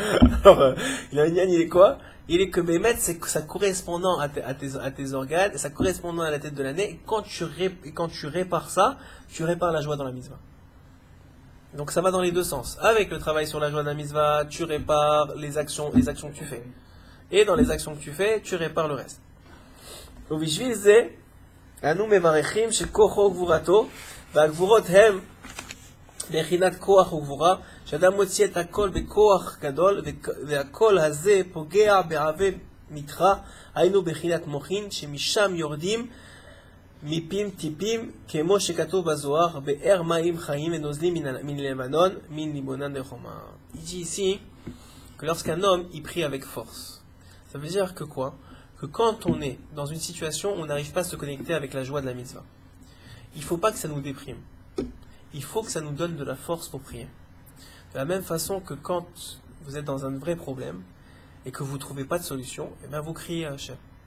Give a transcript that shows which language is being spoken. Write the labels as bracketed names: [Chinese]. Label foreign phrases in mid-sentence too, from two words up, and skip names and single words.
[French] Alors, le Inyan, il est quoi? Il est que Bémet, c'est que ça correspondant à tes organes, ça correspondant à la tête de l'année, et quand tu répares ça, tu répares la joie dans la mitzvah. Donc ça va dans les deux sens. Avec le travail sur la joie de la mitzvah, tu répares les actions que tu fais. Et dans les actions que tu fais, tu répares le reste. [Hebrew] ובשביל זה, אנו מברכים שכוחו וגבורתו, והגבורות הם בחינת כוח וגבורה, שאדם מוציא את הכל בכוח גדול, והכל הזה פוגע בעבי מתחה, היינו בחינת מוחין, שמשם יורדים מפים טיפים, כמו שכתוב בזוהר, באר מים חיים ונוזלים מן לבנון, מן ליבונן דחומה. [French] Il dit ici que lorsqu'un homme il prie avec force, ça veut dire que quoi? Que quand on est dans une situation où on n'arrive pas à se connecter avec la joie de la mitzvah, il ne faut pas que ça nous déprime. Il faut que ça nous donne de la force pour prier. De la même façon que quand vous êtes dans un vrai problème et que vous ne trouvez pas de solution, eh bien vous criez à Hachem.